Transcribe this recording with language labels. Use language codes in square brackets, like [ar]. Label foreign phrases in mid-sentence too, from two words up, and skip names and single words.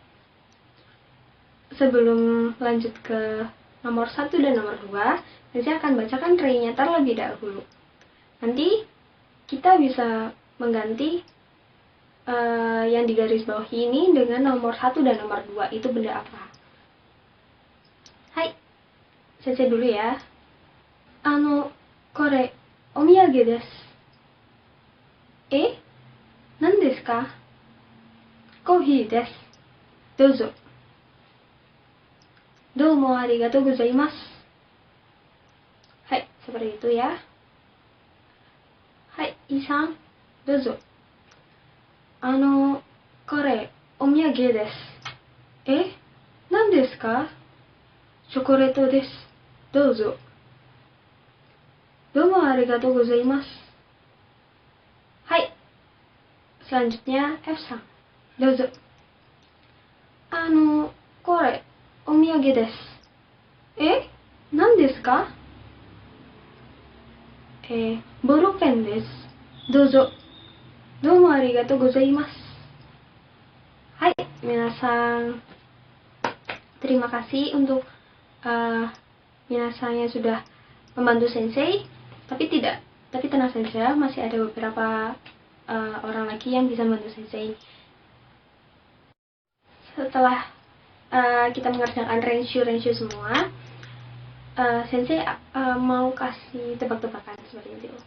[id] Sebelum lanjut ke nomor 1 dan nomor 2, sensei akan bacakan rei-nya terlebih dahulu. Nanti kita bisa mengganti yang di garis bawah ini dengan nomor 1 dan nomor 2. Itu benda apa? Hai, sensei dulu ya. [ja] これ、お土産です. 何ですか？コーヒーです. Dozo. どうもありがとうございます. [id] Hai, seperti itu ya. Hai, [ja] Iさん、どうぞ. これ、お土産です. 何ですか? チョコレートです. Dozo. どうもありがとうございます. Hai. [id] Selanjutnya F-san. [ja] どうぞ。これ, 上げです。何ですか？ボールペンです。どうぞ。どうもありがとうございます。はい、皆さん. [id] Terima kasih untuk minasan yang sudah membantu sensei. Tapi tenang saja, masih ada beberapa orang lagi yang bisa membantu sensei. Setelah kita mengerjakan renshu semua, sensei mau kasih tebak-tebakan seperti itu.